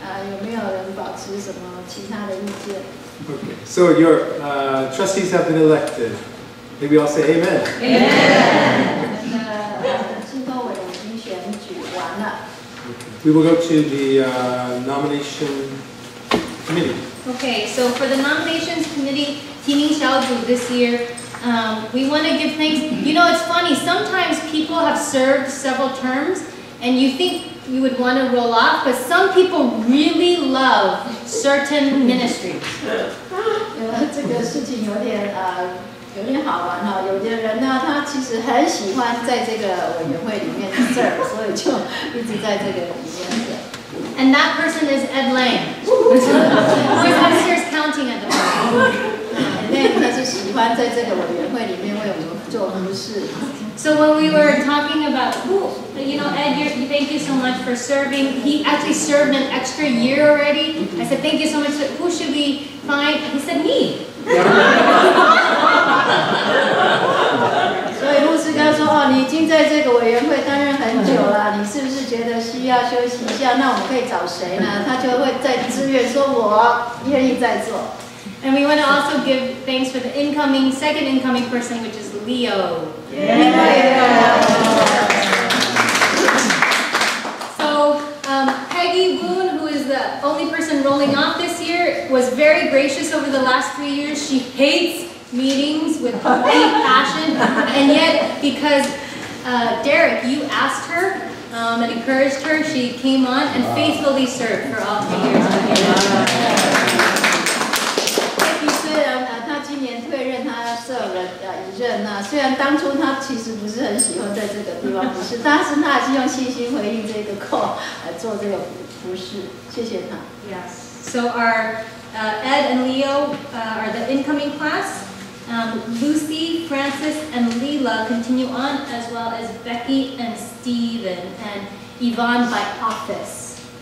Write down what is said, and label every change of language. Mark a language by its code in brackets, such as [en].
[zh] 有没有人保持什么其他的意见？ [en] Okay, so your trustees have been elected. Maybe I'll say amen. Amen. [zh] 信托委员已经选举完了。 [en] We will go to the nomination committee. Okay, so for the nominations committee, [zh] 提名小组 [en] this year, we want to give thanks. You know, it's funny, sometimes people have served several terms, and you think you would want to roll off, but some people really love certain ministries. [zh] 这个事情有点好玩哈，有的人呢，他其实很喜欢在这个委员会里面 serve， 所以就一直在这个里面的。 [en] And that person is Ed Lang. He's upstairs counting at the moment. [zh] 他是喜欢在这个委员会里面为我们做服事。 [en] So when we were talking about who, you know, Ed, thank you so much for serving. He actually served an extra year already. I said, thank you so much. Who should we find? He said, me. [zh] 所以牧师哥说，你已经在这个委员会担任很久了，你是不是觉得需要休息一下？那我们可以找谁呢？他就会再自愿说，我愿意再做。 [en] And we want to also give thanks for the second incoming person, which is Leo. So Peggy Woon, who is the only person rolling off this year, was very gracious over the last 3 years. She hates meetings with complete passion, and yet because Derek, you asked her and encouraged her, she came on and faithfully served for all 3 years of here. [zh] 虽然他今年退任，他设了一任那虽然当初他其实不是很喜欢在这个地方服侍，但是他还是用信心回应这个 call 来做这个服侍，谢谢他。 [en] Yes. So our Ed and Leo are the incoming class. Lucy, Francis, and Leela continue on, as well as Becky and Steven and Yvonne by office.